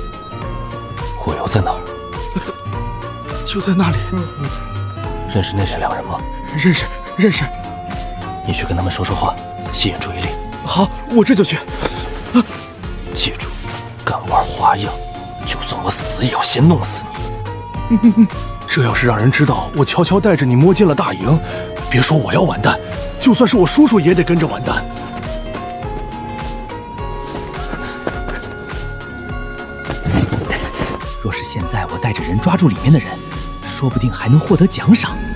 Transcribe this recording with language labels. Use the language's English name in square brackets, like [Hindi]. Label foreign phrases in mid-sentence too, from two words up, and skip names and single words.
[Chinese] 火油在哪兒？就在那裡。認識那2人嗎？認識。你去跟他們說說話，吸引注意力。好，我這就去。記住，敢玩花樣，就算我死也要先弄死你。這要是讓人知道我悄悄帶着你摸進了大營，別說我要完蛋，就算是我叔叔也得跟着完蛋。若是現在我帶着人抓住裡面的人，說不定還能獲得獎賞。